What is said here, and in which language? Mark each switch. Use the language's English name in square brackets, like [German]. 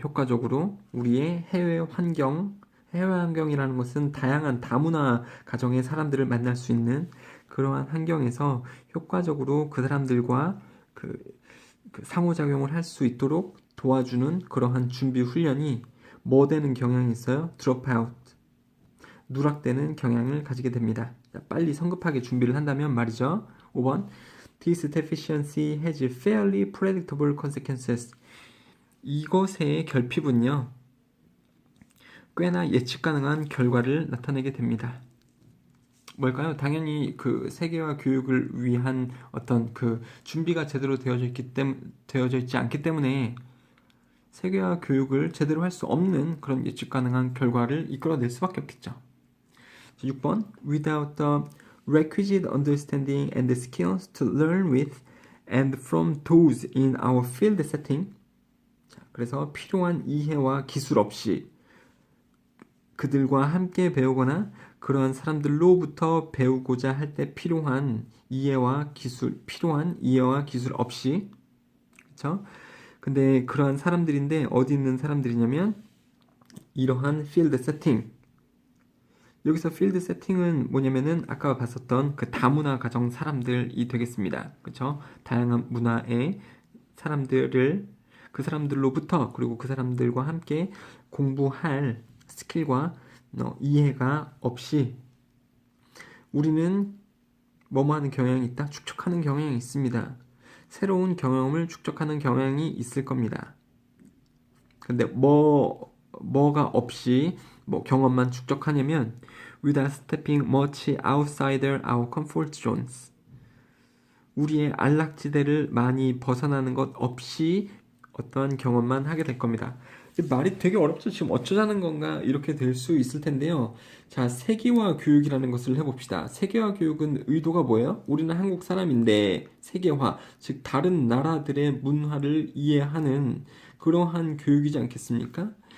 [Korean] 효과적으로 우리의 해외 환경이라는 것은 다양한 다문화 가정의 사람들을 만날 수 있는 그러한 환경에서 효과적으로 그 사람들과 그 상호작용을 할 수 있도록 도와주는 그러한 준비 훈련이 뭐 되는 경향이 있어요? [English] drop out. [Korean] 누락되는 경향을 가지게 됩니다. 자, 빨리 성급하게 준비를 한다면 말이죠. [English] 5번 This deficiency has fairly predictable consequences. [Korean] 이것의 결핍은요. 꽤나 예측 가능한 결과를 나타내게 됩니다. 뭘까요? 당연히 그 세계화 교육을 위한 어떤 그 준비가 제대로 되어져 있지 않기 때문에 세계화 교육을 제대로 할 수 없는 그런 예측 가능한 결과를 이끌어낼 수밖에 없겠죠. [English] 6번 Without the requisite understanding and the skills to learn with and from those in our field setting. [Korean] 자, 그래서 필요한 이해와 기술 없이 그들과 함께 배우거나 그러한 사람들로부터 배우고자 할 때 필요한 이해와 기술 없이 그렇죠? 근데 그러한 사람들인데 어디 있는 사람들이냐면 이러한 필드 세팅. 여기서 필드 세팅은 뭐냐면은 아까 봤었던 그 다문화 가정 사람들이 되겠습니다. 그렇죠? 다양한 문화의 사람들을 그 사람들로부터 그리고 그 사람들과 함께 공부할 스킬과 이해가 없이 우리는 뭐뭐 하는 경향이 있다? 축적하는 경향이 있습니다. 새로운 경험을 축적하는 경향이 있을 겁니다. 근데 뭐가 없이 경험만 축적하냐면 [English] without stepping much outside our comfort zones. [Korean] 우리의 안락지대를 많이 벗어나는 것 없이 어떠한 경험만 하게 될 겁니다. 말이 되게 어렵죠. 지금 어쩌자는 건가 이렇게 될 수 있을 텐데요. 자, 세계화 교육이라는 것을 해봅시다. 세계화 교육은 의도가 뭐예요? 우리는 한국 사람인데 세계화, 즉 다른 나라들의 문화를 이해하는 그러한 교육이지 않겠습니까?